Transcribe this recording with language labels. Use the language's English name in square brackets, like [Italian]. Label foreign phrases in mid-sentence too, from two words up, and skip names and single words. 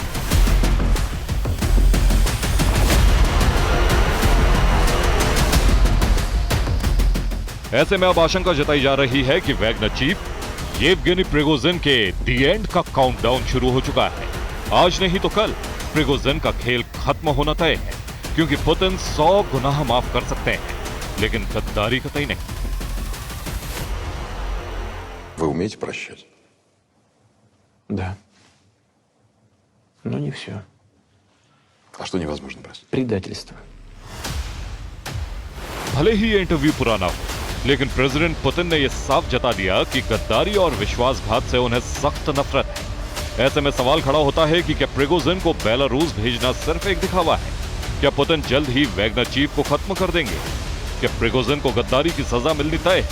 [Hindi] ऐसे में अब आशंका जताई जा रही है कि वैगनर चीफ येवगेनी प्रिगोजिन के [English] the end [Hindi] का काउंटडाउन शुरू हो चुका है। आज नहीं तो कल प्रिगोजिन का खेल खत्म होना तय है, क्योंकि पुतिन 100 गुनाह माफ कर सकते हैं, लेकिन गद्दारी कतई नहीं। [Russian] Вы умеете прощать? Да. Но не все. А что невозможно простить? Предательство. [Hindi] भले ही ये इंटरव्यू पुराना हो, लेकिन प्रेसिडेंट पुतिन ने यह साफ जता दिया कि गद्दारी और विश्वासघात से उन्हें सख्त नफरत है। ऐसे में सवाल खड़ा होता है कि क्या प्रिगोजिन को बेलारूस भेजना सिर्फ एक दिखावा है? क्या पुतिन जल्द ही वैगनर चीफ को खत्म कर देंगे? क्या प्रिगोजिन को गद्दारी की सजा मिलनी तय है?